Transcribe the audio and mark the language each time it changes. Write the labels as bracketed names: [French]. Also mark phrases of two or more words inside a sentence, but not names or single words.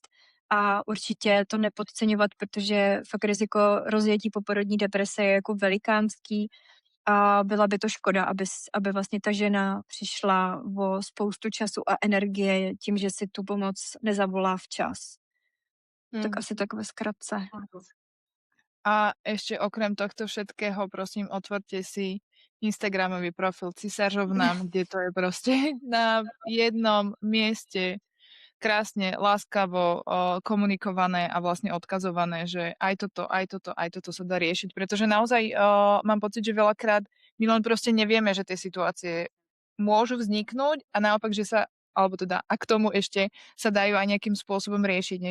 [Czech] A určitě to nepodceňovat, protože fakt riziko rozjetí poporodní deprese je jako velikánský a byla by to škoda, aby vlastně ta žena přišla o spoustu času a energie tím, že si tu pomoc nezavolá včas. Tak asi tak ve zkratce. [Slovak] A ešte okrem tohto všetkého, prosím, otvorte si Instagramový profil Cisářovna, kde to je proste na jednom mieste krásne, láskavo komunikované a vlastne odkazované, že aj toto sa dá riešiť, pretože naozaj mám pocit, že veľakrát my len proste nevieme, že tie situácie môžu vzniknúť a naopak, že sa alebo teda a k tomu ešte sa dajú aj nejakým spôsobom riešiť, nie?